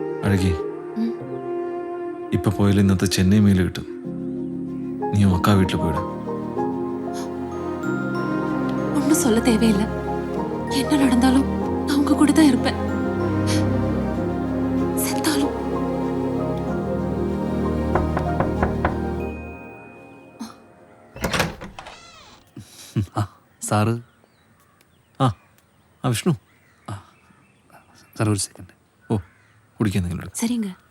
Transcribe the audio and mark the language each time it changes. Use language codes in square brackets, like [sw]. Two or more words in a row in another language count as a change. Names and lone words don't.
[ml] അഴകി, ഇപ്പൊ പോയാലും ഇന്നത്തെ ചെന്നൈ മീൽ കിട്ടും. നീ അക്കാ വീട്ടിൽ പോയിടും. [ta] ஒன்னும் சொல்ல தேவையில்லை. என்ன நடந்தாலும் நான் உங்க கூட தான் இருப்பேன். செத்தாலும். [ml] സാറ് ആ വിഷ്ണു, സാർ ഒരു സെക്കൻഡ്. ഓ കുടിക്കാൻ നിങ്ങൾ എടുക്കും. [ta] சரிங்க.